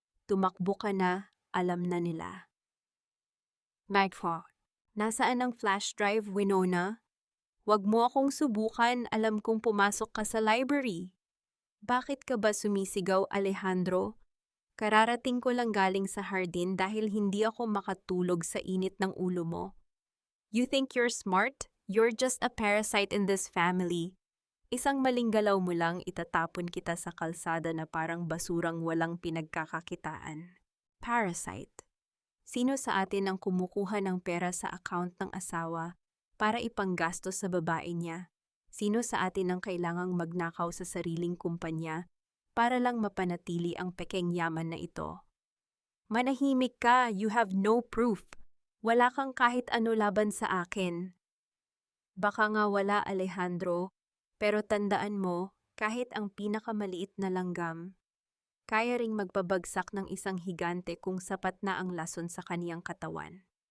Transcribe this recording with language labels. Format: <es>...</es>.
<tl>Tumakbo ka na, alam na nila. Magfo, nasaan ang flash drive, Winona? Huwag mo akong subukan, alam kong pumasok ka sa library. Bakit ka ba sumisigaw, Alejandro? Kararating ko lang galing sa hardin dahil hindi ako makatulog sa init ng ulo mo.</tl> <en>You think you're smart? You're just a parasite in this family.</en> <tl>Isang maling galaw mo lang itatapon kita sa kalsada na parang basurang walang pinagkakakitaan. Parasite. Sino sa atin ang kumukuha ng pera sa account ng asawa para ipanggastos sa babae niya? Sino sa atin ang kailangang magnakaw sa sariling kumpanya para lang mapanatili ang pekeng yaman na ito? Manahimik ka,</tl> <en>you have no proof.</en> <tl>Wala kang kahit ano laban sa akin. Baka nga wala, Alejandro, pero tandaan mo, kahit ang pinakamaliit na langgam, kaya ring magpabagsak ng isang higante kung sapat na ang lason sa kaniyang katawan.</tl>